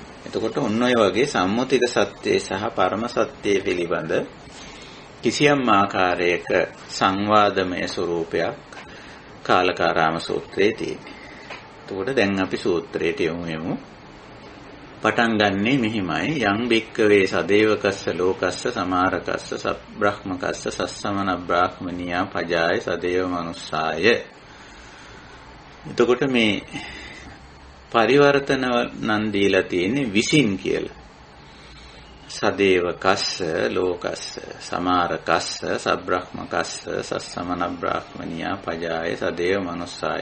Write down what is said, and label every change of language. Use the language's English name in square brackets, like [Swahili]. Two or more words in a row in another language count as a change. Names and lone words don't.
[Sinhala] එතකොට ඔන්න ඔය වගේ සම්මුතික සත්‍යය සහ පරම සත්‍යය පිළිබඳ කිසියම් ආකාරයක සංවාදමය ස්වરૂපයක් කාලකාරාම සූත්‍රයේ තියෙනවා. එතකොට දැන් අපි සූත්‍රයට යමු. පටන් ගන්නෙ මෙහිමයි. [Pali] යං භික්ඛවේ සදේවකස්ස ලෝකස්ස සමාරකස්ස සබ්‍රහ්මකස්ස සස්සමන බ්‍රාහ්මනියා පජාය සදේව මනුස්සාය. [Sinhala] එතකොට මේ පරිවර්තන නම් දීලා තියෙන්නේ විසින් කියලා. [Pali] සදේවකස්ස ලෝකස්ස සමාරකස්ස සබ්‍රහ්මකස්ස සස්සමන බ්‍රාහ්මනියා පජාය සදේව මනුස්සාය.